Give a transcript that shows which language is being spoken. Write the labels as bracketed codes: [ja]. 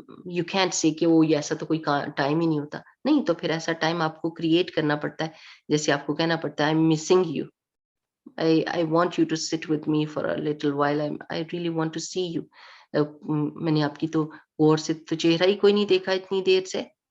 [en] you can't say [ur] کہ وہ ایسا تو کوئی ٹائم ہی نہیں ہوتا. نہیں، تو پھر ایسا ٹائم آپ کو کریٹ کرنا پڑتا ہے. جیسے آپ کو کہنا پڑتا ہے [en] I am missing you, I want you to sit with me for a little while. I really want to see you. [ur] میں نے آپ کی تو غور سے تو چہرہ ہی کوئی نہیں دیکھا اتنی دیر سے.